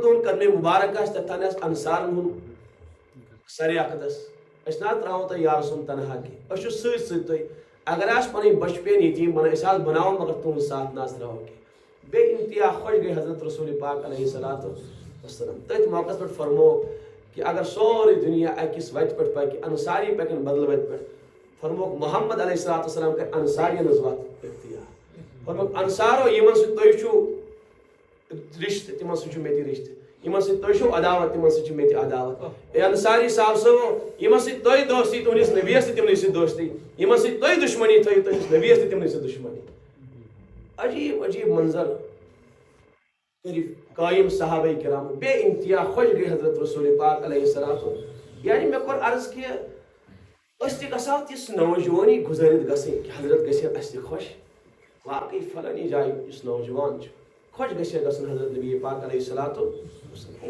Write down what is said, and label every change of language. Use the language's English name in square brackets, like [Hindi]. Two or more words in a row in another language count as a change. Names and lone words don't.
[Kashmiri] تُہُنٛد قدمِ مُبارک آسہِ تَتٮ۪ن آسہِ انصارن ہُنٛد سرِ عقدس أسۍ نہ حظ ترٛاوو تۄہہِ یارٕ سُنٛد تنہا کینٛہہ أسۍ چھِ سۭتۍ سۭتۍ تۄہہِ اگر آسہِ پنٕنۍ بچہِ پیٚیَن یتیٖم بنٲوِتھ أسۍ حظ بناوو مگر تُہُنٛد ساتھ نہ حظ ترٛاوو کینٛہہ بیٚیہِ انتہا خۄش گٔے حضرت رسول پاک [Arabic] علیہ الصلوٰۃ والسلام [Kashmiri] تٔتھۍ موقعس پٮ۪ٹھ فرمووُکھ کہ اگر سورُے دُنیا أکِس وتہِ پٮ۪ٹھ پکہِ انصاری پکن بدل وتہِ پٮ۪ٹھ فرمووُکھ محمد [Arabic] علیہ الصلوٰۃ والسلام [Kashmiri] کرِ انصارین ہٕنٛز وتھ اختیار فرمووُکھ انصارو یِمن سۭتۍ تُہۍ چھُو رشتہ تمن سۭتۍ مےٚ تہِ رشتہ یمن سۭتۍ تُہۍ چھو عداوت تمن سۭتۍ مےٚ تہِ عداوت اے انصاری صاحب صٲبو یمن سۭتۍ تُہۍ دوستی تُہنٛدِس نبیَس تہِ تمنٕے سۭتۍ دوستی یمن سۭتۍ تُہۍ دشمنی تھٲیِو تُہنٛدِس نبیَس تہِ تمنٕے سۭتۍ دشمنی عجیب عجیب منظر قائم صحابہ کرام بے انتہا خوش گئی حضرت رسول پاک [Arabic] علیہ السلام [Kashmiri] یعنی مےٚ کوٚر عرض کہِ أسۍ تہِ گژھو تِژھ نوجوانی گُزٲرِتھ گژھٕنۍ کہ حضرت گژھِ اَسہِ تہِ خوش واقعی فلٲنی جایہِ یُس نوجوان چھُ خوش گژھِ گژھُن حضرت نبی پاک [Arabic] علیہ الصلوۃ والسلام